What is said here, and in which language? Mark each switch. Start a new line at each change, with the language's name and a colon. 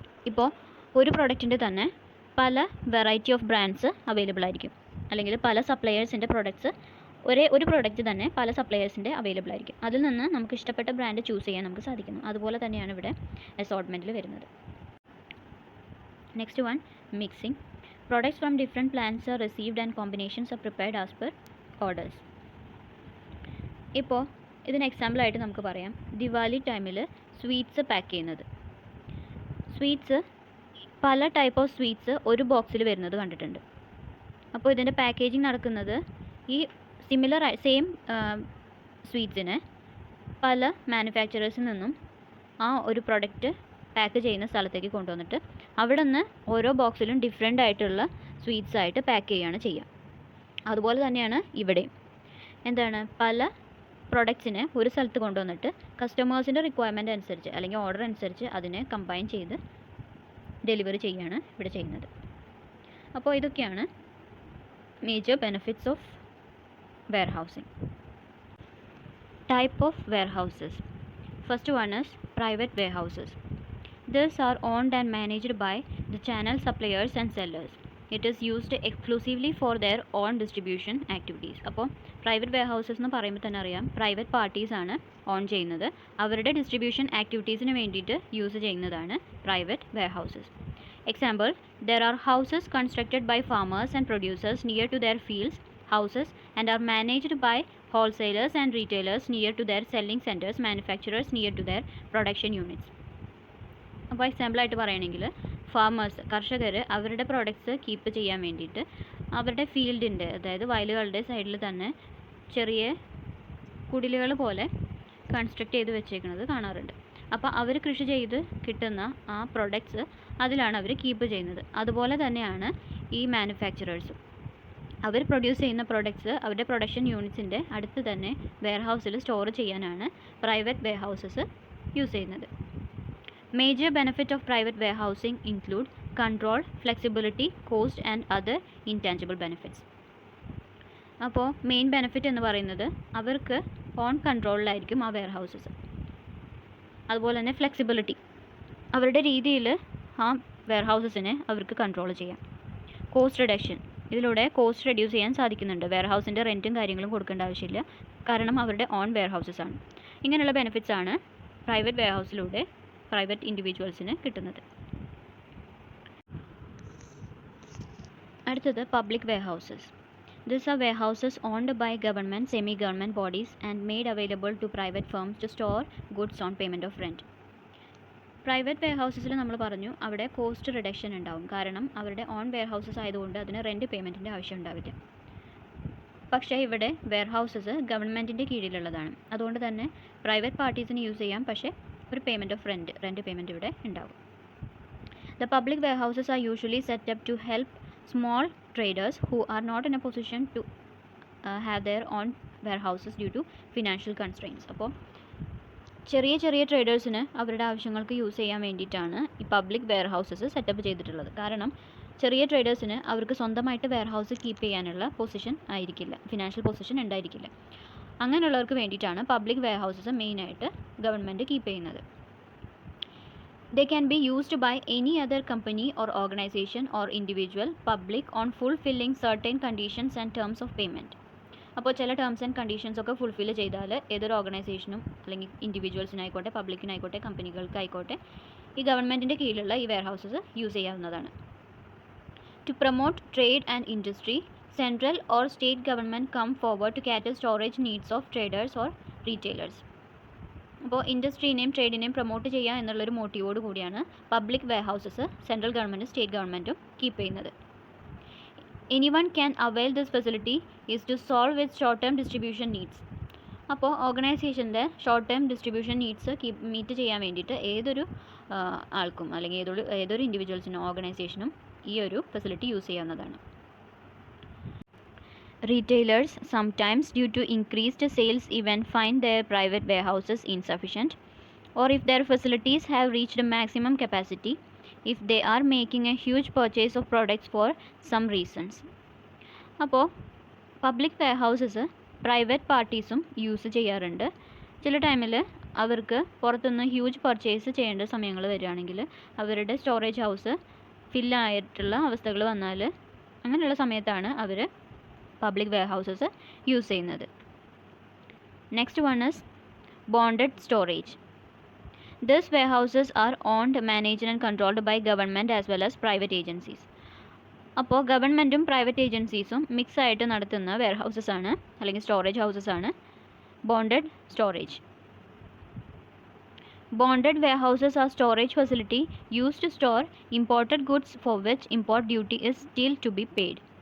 Malayalam: ഇപ്പോൾ ഒരു പ്രൊഡക്റ്റിൻ്റെ തന്നെ പല
English: variety of brands
Malayalam: അവൈലബിൾ ആയിരിക്കും, അല്ലെങ്കിൽ പല സപ്ലയേഴ്സിൻ്റെ പ്രൊഡക്ട്സ് ഒരു പ്രൊഡക്റ്റ് തന്നെ പല സപ്ലയേഴ്സിൻ്റെ അവൈലബിൾ ആയിരിക്കും. അതിൽ നിന്ന് നമുക്ക് ഇഷ്ടപ്പെട്ട ബ്രാൻഡ് ചൂസ് ചെയ്യാൻ നമുക്ക് സാധിക്കുന്നു. അതുപോലെ തന്നെയാണ് ഇവിടെ അസോർട്ട്മെൻറ്റിൽ വരുന്നത്.
English: Next one, mixing. Products from different plants are received and combinations are prepared as per orders.
Malayalam: ഇപ്പോൾ ഇതിന് എക്സാമ്പിളായിട്ട് നമുക്ക് പറയാം, ദിവാലി ടൈമിൽ സ്വീറ്റ്സ് പാക്ക് ചെയ്യുന്നത്. സ്വീറ്റ്സ് പല
English: type of sweets
Malayalam: ഒരു ബോക്സിൽ വരുന്നത് കണ്ടിട്ടുണ്ട്. അപ്പോൾ ഇതിൻ്റെ പാക്കേജിങ് നടക്കുന്നത് ഈ സെയിം സ്വീറ്റ്സിനെ പല മാനുഫാക്ചറേഴ്സിൽ നിന്നും ആ ഒരു പ്രൊഡക്റ്റ് പാക്ക് ചെയ്യുന്ന സ്ഥലത്തേക്ക് കൊണ്ടുവന്നിട്ട് അവിടെ നിന്ന് ഓരോ ബോക്സിലും ഡിഫറെൻ്റ് ആയിട്ടുള്ള സ്വീറ്റ്സ് ആയിട്ട് പാക്ക് ചെയ്യുകയാണ് ചെയ്യുക. അതുപോലെ തന്നെയാണ് ഇവിടെയും. എന്താണ്, പല പ്രൊഡക്ട്സിനെ ഒരു സ്ഥലത്ത് കൊണ്ടുവന്നിട്ട് കസ്റ്റമേഴ്സിൻ്റെ റിക്വയർമെൻറ്റ് അനുസരിച്ച് അല്ലെങ്കിൽ ഓർഡർ അനുസരിച്ച് അതിനെ കമ്പൈൻ ചെയ്ത് ഡെലിവറി ചെയ്യുകയാണ് ഇവിടെ ചെയ്യുന്നത്. അപ്പോൾ ഇതൊക്കെയാണ്
English: Major benefits of warehousing. Type of warehouses. First one is private warehouses. These are owned and managed by the channel suppliers and sellers. It is used exclusively for their own distribution activities.
Malayalam: അപ്പോൾ private warehouses എന്ന് പറയുമ്പോൾ തന്നെ അറിയാം, private parties ആണ് on ചെയ്യുന്നത്. അവരുടെ distribution ആക്ടിവിറ്റീസിന് വേണ്ടിയിട്ട് use ചെയ്യുന്നതാണ് private warehouses.
English: Example, there are houses constructed by farmers and producers near to their fields, houses, and are managed by wholesalers and retailers near to their selling centers, manufacturers near to their production units.
Malayalam: അപ്പോൾ എക്സാമ്പിളായിട്ട് പറയുകയാണെങ്കിൽ farmers, കർഷകർ അവരുടെ products keep ചെയ്യാൻ വേണ്ടിയിട്ട് അവരുടെ ഫീൽഡിൻ്റെ, അതായത് വയലുകളുടെ സൈഡിൽ തന്നെ ചെറിയ കുടിലുകൾ പോലെ കൺസ്ട്രക്ട് ചെയ്ത് വെച്ചേക്കുന്നത് കാണാറുണ്ട്. അപ്പോൾ അവർ കൃഷി ചെയ്ത് കിട്ടുന്ന ആ പ്രൊഡക്ട്സ് അതിലാണ് അവർ കീപ്പ് ചെയ്യുന്നത്. അതുപോലെ തന്നെയാണ് ഈ മാനുഫാക്ചറേഴ്സും. അവർ പ്രൊഡ്യൂസ് ചെയ്യുന്ന പ്രൊഡക്ട്സ് അവരുടെ പ്രൊഡക്ഷൻ യൂണിറ്റ്സിൻ്റെ അടുത്ത് തന്നെ വെയർഹൗസിൽ സ്റ്റോർ ചെയ്യാനാണ് പ്രൈവറ്റ് വെയർഹൗസസ് യൂസ് ചെയ്യുന്നത്.
English: Major benefit of private warehousing include control, flexibility, cost and other intangible benefits.
Malayalam: അപ്പോൾ മെയിൻ ബെനിഫിറ്റ് എന്ന് പറയുന്നത് അവർക്ക് ഓൺ കൺട്രോളിലായിരിക്കും ആ വെയർഹൗസസ്. അതുപോലെ തന്നെ ഫ്ലെക്സിബിലിറ്റി, അവരുടെ രീതിയിൽ ആ വെയർഹൗസസിനെ അവർക്ക് കൺട്രോൾ ചെയ്യാം. കോസ്റ്റ് റിഡക്ഷൻ, ഇതിലൂടെ കോസ്റ്റ് റെഡ്യൂസ് ചെയ്യാൻ സാധിക്കുന്നുണ്ട്. വെയർഹൗസിൻ്റെ റെൻറ്റും കാര്യങ്ങളും കൊടുക്കേണ്ട ആവശ്യമില്ല, കാരണം അവരുടെ ഓൺ വെയർഹൗസസ് ആണ്. ഇങ്ങനെയുള്ള ബെനിഫിറ്റ്സ് ആണ് പ്രൈവറ്റ് വെയർഹൗസിലൂടെ പ്രൈവറ്റ് ഇൻഡിവിജ്വൽസിന് കിട്ടുന്നത്. അടുത്തത് public warehouses.
English: These are warehouses owned by government, semi-government bodies and made available to private firms to store goods on payment of rent.
Malayalam: Private വെയർഹൗസസിൽ നമ്മൾ പറഞ്ഞു അവിടെ കോസ്റ്റ് റിഡക്ഷൻ ഉണ്ടാവും, കാരണം അവരുടെ ഓൺ വെയർഹൗസസ് ആയതുകൊണ്ട് അതിന് റെൻറ്റ് പേയ്മെൻറ്റിൻ്റെ ആവശ്യം ഉണ്ടാവില്ല. പക്ഷേ ഇവിടെ വെയർഹൗസസ് ഗവൺമെൻറ്റിൻ്റെ കീഴിലുള്ളതാണ്, അതുകൊണ്ട് തന്നെ പ്രൈവറ്റ് പാർട്ടീസിന് യൂസ് ചെയ്യാം, പക്ഷേ ഒരു
English: payment of rent payment
Malayalam: ഇവിടെ ഉണ്ടാകും.
English: The public warehouses are usually set up to help small traders who are not in a position to have their own warehouses due to financial constraints.
Malayalam: അപ്പോൾ ചെറിയ ട്രേഡേഴ്സിന് അവരുടെ ആവശ്യങ്ങൾക്ക് use ചെയ്യാൻ വേണ്ടിയിട്ടാണ് ഈ public warehouses setup ചെയ്തിട്ടുള്ളത്. കാരണം ചെറിയ ട്രേഡേഴ്സിന് അവർക്ക് സ്വന്തമായിട്ട് വെയർഹൗസ് കീപ്പ് ചെയ്യാനുള്ള പൊസിഷൻ ആയിരിക്കില്ല, ഫിനാൻഷ്യൽ പൊസിഷൻ ഉണ്ടായിരിക്കില്ല. അങ്ങനെയുള്ളവർക്ക് വേണ്ടിയിട്ടാണ് പബ്ലിക് വെയർഹൗസസ് മെയിനായിട്ട് ഗവൺമെൻറ് കീപ്പ് ചെയ്യുന്നത്.
English: They can be used by any other company or organization or individual public on fulfilling certain conditions and terms of payment.
Malayalam: അപ്പോൾ ചില
English: terms and conditions
Malayalam: ഒക്കെ fulfil ചെയ്താൽ ഏതൊരു ഓർഗനൈസേഷനും അല്ലെങ്കിൽ ഇൻഡിവിജ്വൽസിനായിക്കോട്ടെ, പബ്ലിക്കിനായിക്കോട്ടെ, കമ്പനികൾക്കായിക്കോട്ടെ ഈ ഗവൺമെൻറ്റിൻ്റെ കീഴിലുള്ള ഈ വെയർഹൗസസ് യൂസ് ചെയ്യാവുന്നതാണ്.
English: To promote trade and industry, central or state government come forward to cater storage needs of traders or retailers.
Malayalam: അപ്പോൾ ഇൻഡസ്ട്രീനെയും ട്രേഡിനെയും പ്രൊമോട്ട് ചെയ്യുക എന്നുള്ളൊരു മോട്ടീവോട് കൂടിയാണ് പബ്ലിക് വെയർഹൗസസ് സെൻട്രൽ ഗവൺമെൻറ്റും സ്റ്റേറ്റ് ഗവൺമെൻറ്റും കീപ്പ് ചെയ്യുന്നത്.
English: Anyone can avail this facility is to solve with short term distribution needs.
Malayalam: അപ്പോൾ ഓർഗനൈസേഷൻ്റെ short term distribution needs meet ചെയ്യാൻ വേണ്ടിയിട്ട് ഏതൊരു ആൾക്കും അല്ലെങ്കിൽ ഏതൊരു ഇൻഡിവിജ്വൽസിനും ഓർഗനൈസേഷനും ഈ ഒരു ഫെസിലിറ്റി യൂസ് ചെയ്യാവുന്നതാണ്.
English: Retailers sometimes due to increased sales even find their private warehouses insufficient, or if their facilities have reached a maximum capacity, if they are making a huge purchase of products for some reasons.
Malayalam: അപ്പോൾ public warehouses private പാർട്ടീസും use ചെയ്യാറുണ്ട്. ചില ടൈമിൽ അവർക്ക് പുറത്തുനിന്ന് huge purchase ചെയ്യേണ്ട സമയങ്ങൾ വരികയാണെങ്കിൽ അവരുടെ സ്റ്റോറേജ് ഹൗസ് ഫില്ലായിട്ടുള്ള അവസ്ഥകൾ വന്നാൽ അങ്ങനെയുള്ള സമയത്താണ് അവർ പബ്ലിക് വെയർ ഹൗസസ് യൂസ് ചെയ്യുന്നത്.
English: Next one is bonded storage. These warehouses are owned, managed and controlled by government as well as private agencies.
Malayalam: അപ്പോൾ ഗവൺമെൻറ്റും പ്രൈവറ്റ് ഏജൻസീസും മിക്സ് ആയിട്ട് നടത്തുന്ന വെയർ ഹൗസസ് ആണ് അല്ലെങ്കിൽ സ്റ്റോറേജ് ഹൗസസ് ആണ് bonded storage.
English: Bonded warehouses are storage facility used to store imported goods for which import duty is still to be paid.